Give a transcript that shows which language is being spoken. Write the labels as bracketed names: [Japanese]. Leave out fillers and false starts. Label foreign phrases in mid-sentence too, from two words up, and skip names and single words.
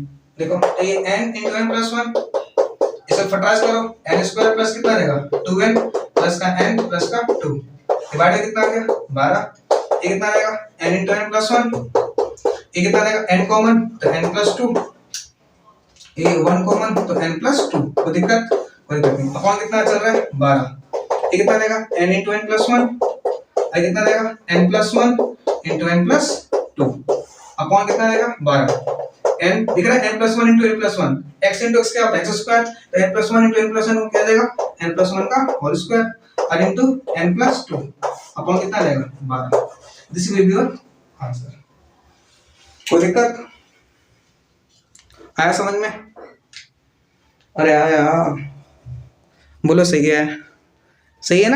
[Hindi] देखो ये [English] n into n plus 1, [Hindi] इसे फटास करो, [English] n square plus [Hindi] कितना आएगा [English] 2n plus [Hindi] का n प्लस का 2 डिवाइड कितना आ गया 12, ये कितना आएगा [English] n into n plus 1, [Hindi] ये कितना आएगा [English] n common [Hindi] तो [English] n plus 2, [Hindi] ये 1 कॉमन तो [English] n plus 2। [Hindi] कोई दिक्कत? कोई दिक्कत नहीं। अपॉन कितना चल रहा है 12, ये कितना आएगा [English] n into n plus 1, [Hindi] ये कितना आएगा [English] n plus 1 into n plus 2 [Hindi] अपॉन कितना आएगा 12। n दिख रहा है [English] n plus 1 into n plus 1, x into x [Hindi] क्या होता है [English] x square, [Hindi] तो [English] n plus 1 into n plus 1 [Hindi] क्या आ जाएगा [English] n plus 1 [Hindi] का [English] whole square [Hindi] और [English] into n plus 2 [Hindi] अपॉन कितना आ जाएगा 12। [English] This will be your answer. [Hindi] कोई दिक्कत? आया समझ में? अरे आया, बोलो सही है, सही है ना?